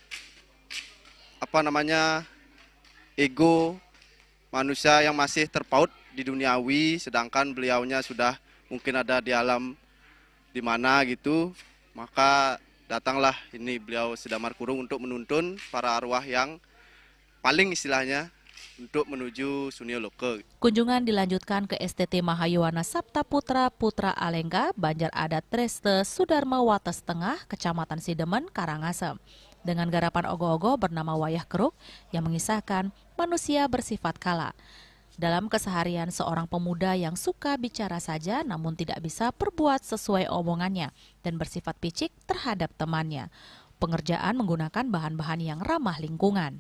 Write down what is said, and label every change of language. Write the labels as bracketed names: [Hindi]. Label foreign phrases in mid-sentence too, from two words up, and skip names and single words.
[Indonesian] ego manusia yang masih terpaut di duniawi, sedangkan beliaunya sudah mungkin ada di alam di mana gitu, maka datanglah ini beliau Sedamar Kurung untuk menuntun para arwah yang paling istilahnya untuk menuju Sunia Loka. Kunjungan dilanjutkan ke STT Mahayuwana Sabta Putra Putra Alengka, Banjar Adat Treste, Sudarma Wates Tengah, Kecamatan Sidemen, Karangasem. Dengan garapan ogoh-ogoh bernama Wayah Keruk yang mengisahkan manusia bersifat kala. Dalam keseharian seorang pemuda yang suka bicara saja namun tidak bisa berbuat sesuai omongannya dan bersifat picik terhadap temannya. Pengerjaan menggunakan bahan-bahan yang ramah lingkungan.